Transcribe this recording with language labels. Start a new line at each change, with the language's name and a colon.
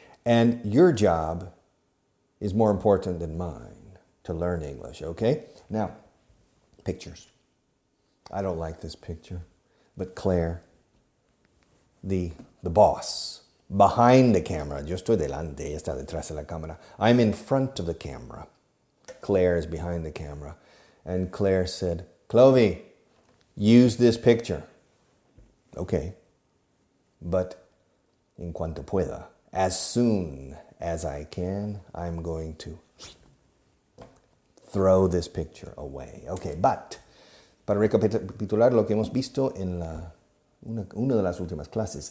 English: And your job is more important than mine to learn English, okay? Now, pictures. I don't like this picture, but Claire, the boss, behind the camera.
Spanish: Yo estoy delante, ella está detrás de la cámara.
English: I'm in front of the camera. Claire is behind the camera. And Claire said, Clovey, use this picture. Okay, but
Spanish: en cuanto pueda,
English: as soon as I can, I'm going to throw this picture away. Okay, but
Spanish: para recapitular lo que hemos visto en una de las últimas clases.